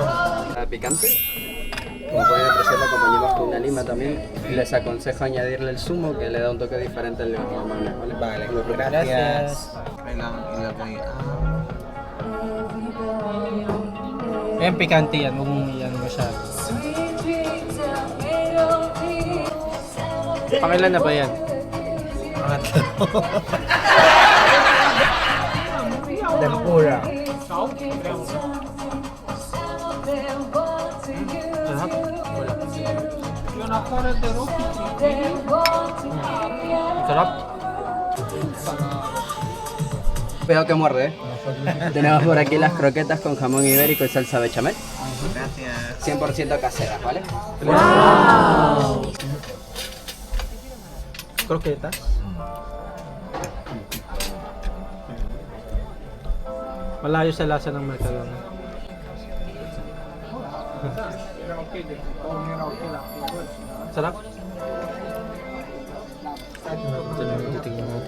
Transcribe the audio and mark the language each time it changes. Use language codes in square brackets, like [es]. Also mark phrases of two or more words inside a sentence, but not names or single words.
[es] Picante. Como pueden apreciar, la acompañamos con una lima también. Les aconsejo añadirle el zumo que le da un toque diferente al normal, ¿vale? Vale, Lo disfruten. gracias. [tl] Kailangan ilagay Ayan, pikante yan. Huwag mong yan masyado. Pangilan na ba yan? tempura. Sarap. Sarap. [es] Veo que muerde, ¿eh? Tenemos por aquí las croquetas con jamón ibérico y salsa bechamel. Gracias. 100% caseras, ¿vale? Croquetas. [tl] Malayo sa lasa ng macaroni. Sarap. Ito na yung titignan natin.